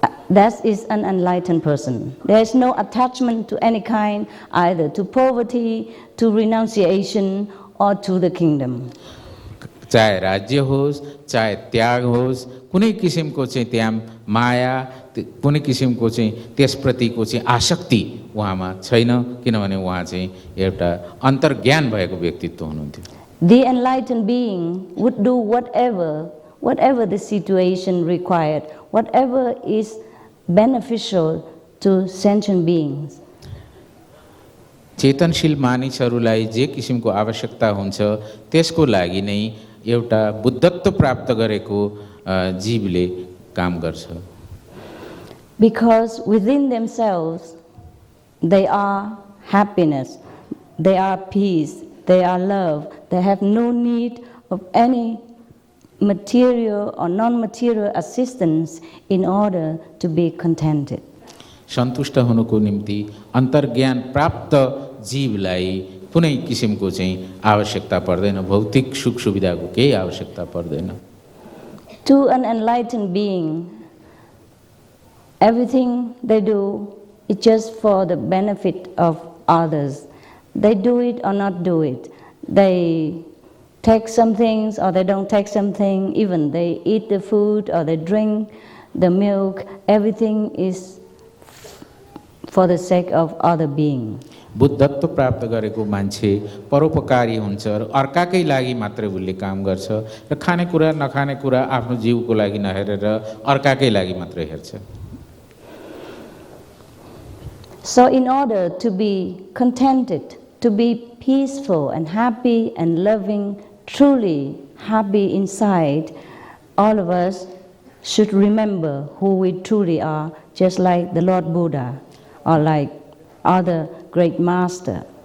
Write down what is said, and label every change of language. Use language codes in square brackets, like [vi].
[en] That is an enlightened person. There is no attachment to any kind, either to poverty, to renunciation, or to the kingdom. [ne] चाहे राज्य होस्, चाहे त्याग होस्, कुनै किसिमको चाहिँ त्यहाँ माया, कुनै किसिमको चाहिँ त्यसप्रतिको चाहिँ आसक्ति उहाँमा छैन, किनभने उहाँ चाहिँ एउटा अन्तर्ज्ञान भएको व्यक्तित्व हुनुहुन्थ्यो। [en] The enlightened being would do whatever the situation required, whatever is beneficial to sentient beings. [ne] चेतनशील मानिसहरूलाई जे किसिमको आवश्यकता हुन्छ त्यसको लागि नै एउटा बुद्धत्व प्राप्त गरेको जीवले काम गर्छ। [en] Because within themselves they are happiness, they are peace, they are love, they have no need of any material or non-material assistance in order to be contented. [ne] सन्तुष्ट हुनुको निम्ति अन्तर्ज्ञान प्राप्त जीवलाई कुनै किसिमको चाहिँ आवश्यकता पर्दैन, भौतिक सुख सुविधाको केही आवश्यकता पर्दैन। [en] To an enlightened being, everything they do is just for the benefit of others. They do it or not do it. They take some things or they don't take something, even they eat the food or they drink the milk, everything is for the sake of other being. [ne] बुद्धत्व प्राप्त गरेको मान्छे परोपकारी हुन्छ र अर्काकै लागि मात्रै उसले काम गर्छ र खानेकुरा नखानेकुरा आफ्नो जीवको लागि नहेरेर अर्काकै लागि मात्रै हेर्छ। [en] So in order to be contented, to be peaceful and happy and loving, truly happy inside, all of us should remember who we truly are, just like the Lord Buddha or like other great master.